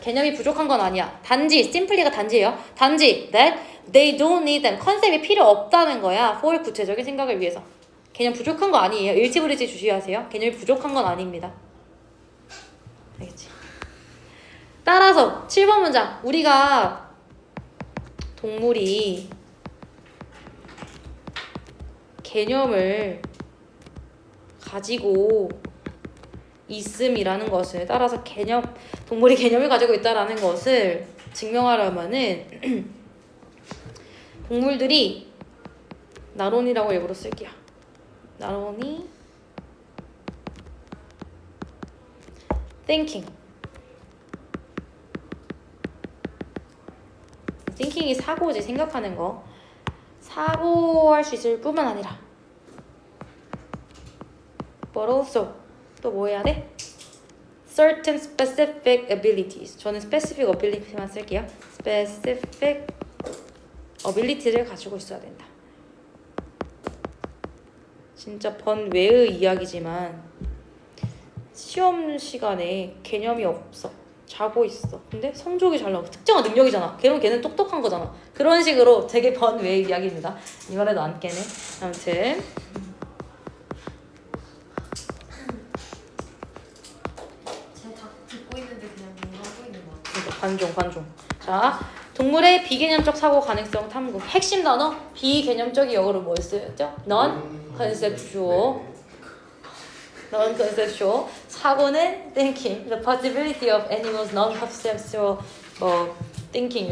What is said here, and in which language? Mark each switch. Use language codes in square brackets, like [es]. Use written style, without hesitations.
[ko] 개념이 부족한 건 아니야. 단지 simply가 단지예요. [en] 단지 that they don't need them. [ko] 컨셉이 필요 없다는 거야. for 구체적인 생각을 위해서. 개념 부족한 거 아니에요. 일치불일치 주시하세요. 개념이 부족한 건 아닙니다. 알겠지? 따라서 7번 문장. 우리가 동물이 개념을 가지고 있음이라는 것을, 따라서 동물이 개념을 가지고 있다라는 것을 증명하려면은 동물들이 나론이라고 일부러 쓸게요. 나론이 thinking이 사고지. 생각하는 거. 사고할 수 있을 뿐만 아니라 [en] but also [ko] 또 뭐 해야 돼? [en] certain specific abilities. [ko] 저는 specific ability만 쓸게요. specific ability를 가지고 있어야 된다. 진짜 번외의 이야기지만 시험 시간에 개념이 없어. 자고 있어. 근데 성적이 잘 나오고 특정한 능력이잖아. 그럼 걔는 똑똑한 거잖아. 그런 식으로 되게 번외의 이야기입니다. 이번에도 안 깨네. 아무튼 제가 다 듣고 있는데 그냥 하고 있는 것 같아요. 관종. 자, 동물의 비개념적 사고 가능성 탐구. 핵심 단어 비개념적이 영어로 뭐였죠? [en] non-conceptual. non-conceptual. [ko] 사고는 thinking. [en] The possibility of animals non-conceptual thinking.